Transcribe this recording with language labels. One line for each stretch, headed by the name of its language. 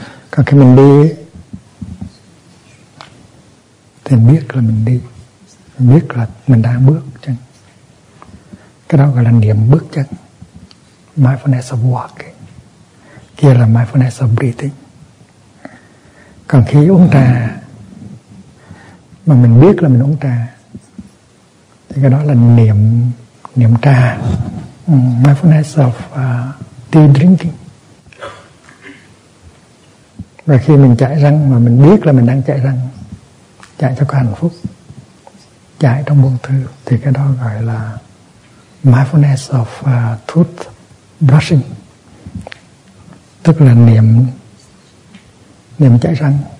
Vietnamese: Còn khi mình đi thì biết là mình đi, biết là mình đang bước chân, cái đó gọi là niệm bước chân,
English: mindfulness of walking.
Vietnamese: Kia là
English: mindfulness of breathing.
Vietnamese: Còn khi uống trà, mà mình biết là mình uống trà, thì cái đó là niệm trà.
English: Mindfulness of tea drinking.
Vietnamese: Và khi mình chạy răng, mà mình biết là mình đang chạy răng, chạy cho có hạnh phúc, chạy trong buông thư, thì cái đó gọi là
English: mindfulness of tooth brushing.
Vietnamese: Tức là niệm chạy răng.